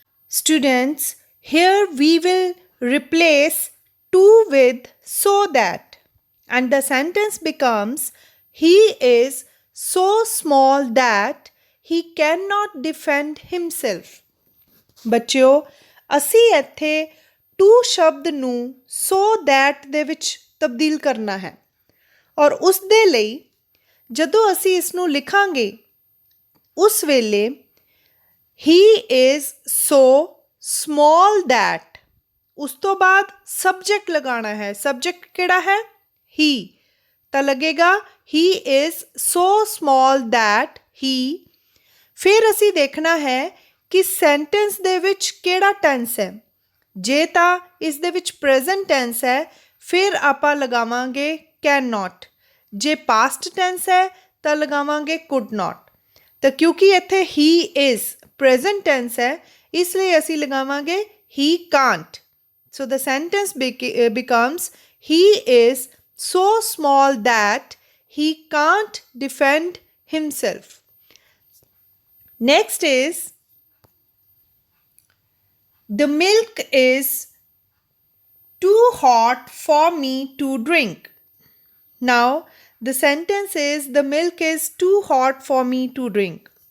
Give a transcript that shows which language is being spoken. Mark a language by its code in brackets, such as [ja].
[en] Students, here we will replace to with so that, and the sentence becomes he is so small that he cannot defend himself. [pa] ਬੱਚਿਓ ਅਸੀਂ ਇੱਥੇ to ਸ਼ਬਦ ਨੂੰ so that ਦੇ ਵਿੱਚ ਤਬਦੀਲ ਕਰਨਾ ਹੈ ਔਰ ਉਸ ਦੇ ਲਈ ਜਦੋਂ ਅਸੀਂ ਇਸ ਨੂੰ ਲਿਖਾਂਗੇ ਉਸ ਵੇਲੇ ਹੀ ਇਜ਼ ਸੋ ਸਮॉल ਦੈਟ ਉਸ ਤੋਂ ਬਾਅਦ ਸਬਜੈਕਟ ਲਗਾਉਣਾ ਹੈ ਸਬਜੈਕਟ ਕਿਹੜਾ ਹੈ ਹੀ ਤਾਂ ਲੱਗੇਗਾ ਹੀ ਇਜ਼ ਸੋ ਸਮॉल ਦੈਟ ਹੀ ਫਿਰ ਅਸੀਂ ਦੇਖਣਾ ਹੈ ਕਿ ਸੈਂਟੈਂਸ ਦੇ ਵਿੱਚ ਕਿਹੜਾ ਟੈਂਸ ਹੈ ਜੇ ਤਾਂ ਇਸ ਦੇ ਵਿੱਚ ਪ੍ਰੈਜ਼ੈਂਟ ਟੈਂਸ ਹੈ ਫਿਰ ਆਪਾਂ ਲਗਾਵਾਂਗੇ ਕੈਨ ਨਾਟ ਜੇ ਪਾਸਟ ਟੈਂਸ ਹੈ ਤਾਂ ਲਗਾਵਾਂਗੇ ਕੁਡ ਨਾਟ ਤਾਂ ਕਿਉਂਕਿ ਇੱਥੇ ਹੀ ਇਜ਼ ਪ੍ਰੈਜ਼ੈਂਟ ਟੈਂਸ ਹੈ ਇਸ ਲਈ ਅਸੀਂ ਲਗਾਵਾਂਗੇ ਹੀ Kant [en] So the sentence becomes he is so small that he can't defend himself. Next is the milk is too hot for me to drink. Now the sentence is the milk is too hot for me to drink.